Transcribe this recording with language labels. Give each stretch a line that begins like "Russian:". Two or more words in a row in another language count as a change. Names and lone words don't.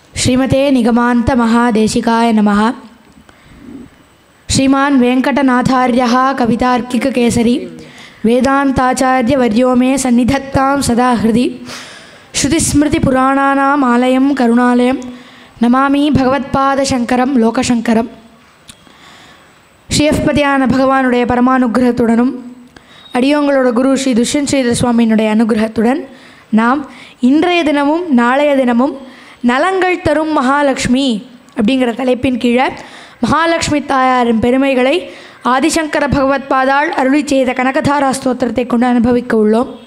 Sanskrit: श्रीमते निगमान्त महादेशिकाय नमः। श्रीमान् वेंकटनाथार्यः कवितार्किककेसरी वेदान्ताचार्यवर्यो मे सन्निधत्तां सदा हृदि। श्रुतिस्मृतिपुराणानाम् आलयं करुणालयं नमामि भगवत्पादशङ्करं लोकशङ्करं।
Tamil: ஸ்ரீயப்பதியான பகவானுடைய பரமானுகிரகத்துடனும் அடியோங்களோட குரு ஸ்ரீ துஷ்யந்த் ஸ்ரீதர் சுவாமியினுடைய அனுகிரகத்துடன் நாம் இன்றைய தினமும் நாளைய தினமும் நலங்கள் தரும் மகாலட்சுமி அப்படிங்கிற தலைப்பின் கீழே மகாலட்சுமி தாயாரின் பெருமைகளை ஆதிசங்கர பகவத்பாதாள் அருளி செய்த கனகதாரா ஸ்தோத்திரத்தை கொண்டு அனுபவிக்க உள்ளோம்.